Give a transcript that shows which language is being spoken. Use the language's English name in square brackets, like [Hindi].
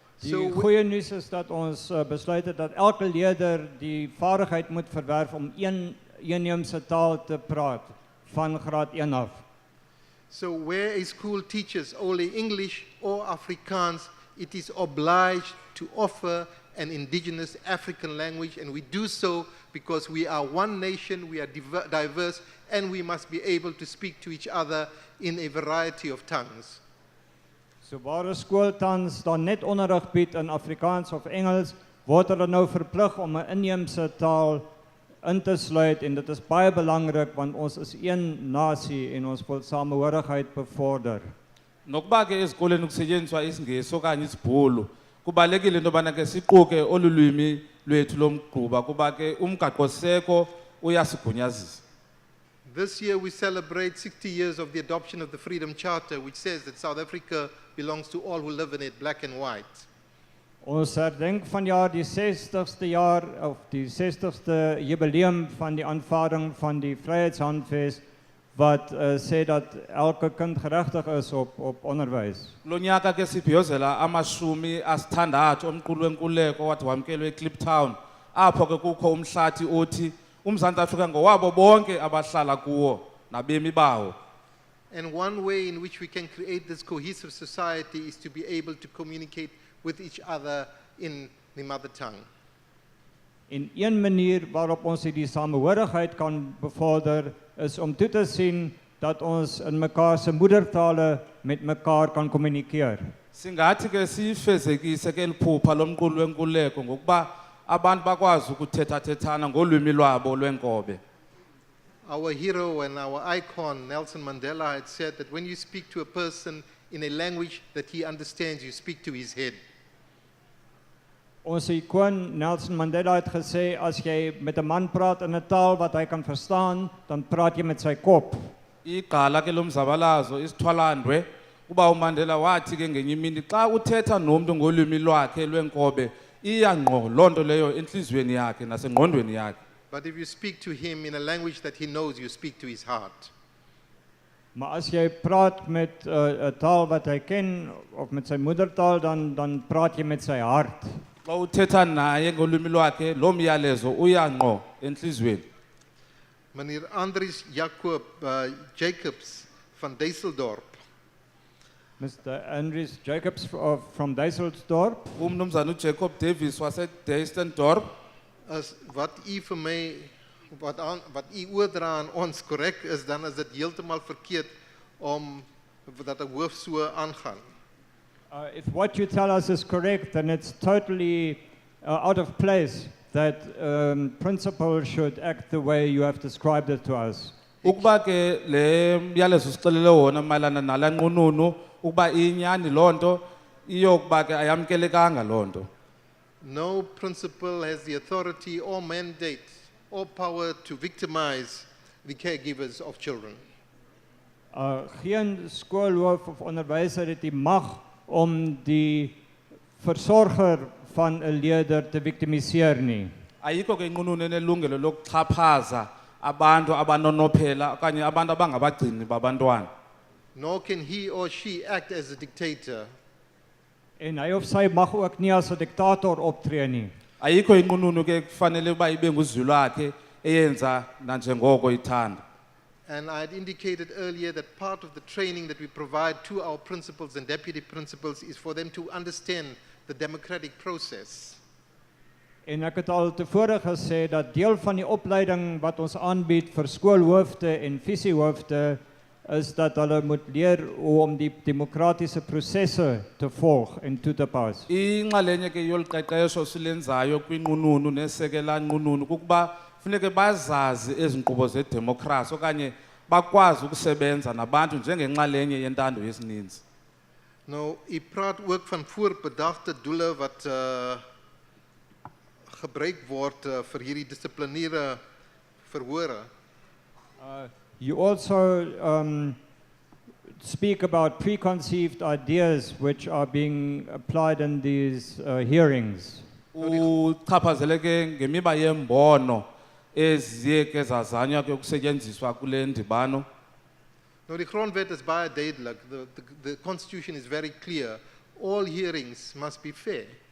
[Afrikaans] Die goeie nuus is dat ons besluit het dat elke leerder die vaardigheid moet verwerf om een inheemse taal te praat van graad 1 af. [English] So where a school teaches only English or Afrikaans, it is obliged to offer an indigenous African language, and we do so because we are one nation, we are diverse, and we must be able to speak to each other in a variety of tongues. [Afrikaans] So waar 'n skool tans dan net onderrig bied in Afrikaans of Engels, word hulle nou verplig om 'n inheemse taal in te sluit en dit is baie belangrik want ons is een nasie en ons wil samehorigheid bevorder. [Xhosa] Nokuba ke ezikoleni kusetyenziswa isiNgesi okanye isiBhulu kubalekile into yobana ke siquke olu lwimi lwethu lomgquba kuba ke umgaqoseko uyasigunyazisa. [English] This year we celebrate 60 years of the adoption of the Freedom Charter, which says that South Africa belongs to all who live in it, black and white. [Afrikaans] Ons herdenk vanjaar die 60ste jaar of die 60ste jubileum van die aanvaarding van die Vryheidshandves wat sê dat elke kind geregtig is op onderwys. [Xhosa] Lo nyaka ke sibhiyozela amashumi asithandathu omqulu wenkululeko wathi wamkelwe eKliptown apho ke kukho umhlathi othi uMzantsi Afrika ngowabo bonke abahlala kuwo nabemi bawo. [English] And one way in which we can create this cohesive society is to be able to communicate with each other in the mother tongue. [Afrikaans] En een manier waarop ons die samehorigheid kan bevorder is om toe te sien dat ons in mekaar se moedertale met mekaar kan kommunikeer. [Xhosa] Singathi ke sifezekise ke liphupha lomqulu wenkululeko ngokuba abantu bakwazi ukuthethathethana ngolwimi lwabo lwenkobe. [English] Our hero and our icon, Nelson Mandela, had said that when you speak to a person in a language that he understands, you speak to his head. [Afrikaans] Ons ikoon Nelson Mandela het gesê as jy met 'n man praat in 'n taal wat hy kan verstaan, dan praat jy met sy kop. [Xhosa] Igqala ke lomzabalazo isithwalandwe kuba uMandela wathi ke ngenye imini xa uthetha nomuntu ngolwimi lwakhe lwenkobe iyangqo lonto leyo enhlizweni yakhe nasengqondweni yakhe. [English] But if you speak to him in a language that he knows, you speak to his heart. [Afrikaans] Maar as jy praat met 'n taal wat hy ken of met sy moedertaal dan praat jy met sy hart. [Xhosa] Xa uthetha naye ngolwimi lwakhe lo myalezo uyangqo enhlizweni. [Afrikaans] Meneer Andries Jacob Jacobs van Dijsseldorp. [English] Mr. Andries Jacobs from Dijsseldorp. [Xhosa] Umnumzana uJacob Davis waseDijsseldorp. [Afrikaans] As wat u vir my wat u oordra aan ons korrek is, dan is dit heeltemal verkeerd om dat 'n hoof so aangaan. [English] If what you tell us is correct, then it's totally out of place that principal should act the way you have described it to us. [Xhosa] Ukuba ke le myalezo sixelele wona mayelana nala nqununu ukuba inyani lonto iyokuba ke ayamkelekanga lonto. [English] No principal has the authority or mandate or power to victimize the caregivers of children. [Afrikaans] Geen skoolhoof of onderwyser het die mag om die versorger van 'n leerder te victimiseer nie. [Xhosa] Ayikho ke inqununu enelungelo lokuxhaphaza abantu abanonophela okanye abantu abangabagcini babantwana. [English] Nor can he or she act as a dictator. [Afrikaans] En hy of sy mag ook nie as 'n diktator optree nie. [Xhosa] Ayikho inqununu ke kufanele uba ibe nguzwilakhe eyenza nanjengoko ithanda. [English] And I had indicated earlier that part of the training that we provide to our principals and deputy principals is for them to understand the democratic process. [Afrikaans] En ek het al tevore gesê dat deel van die opleiding wat ons aanbied vir skoolhoofde en visiehoofde is dat hulle moet leer hoe om die demokratiese prosesse te volg en toe te pas. [Xhosa] Inxalenye ke yoluqeqesho silenzayo kwinqununu nesekela nqununu kukuba funeke bazazi ezinkqubo zedemokhrasi okanye bakwazi ukusebenza nabantu njengenxalenye yentando yesininzi. [Afrikaans] Nou, u praat ook van voorbedachte doele wat gebruik word vir hierdie dissiplinêre verhore. [English] You also speak about preconceived ideas which are being applied in these hearings. [Xhosa] Uchaphazeleke ngemiba yembono eziye ke zazanywa ke ukusetyenziswa kule ndibano. [Afrikaans] Nou, die grondwet is baie duidelik. [English] The constitution is very clear. All hearings must be fair.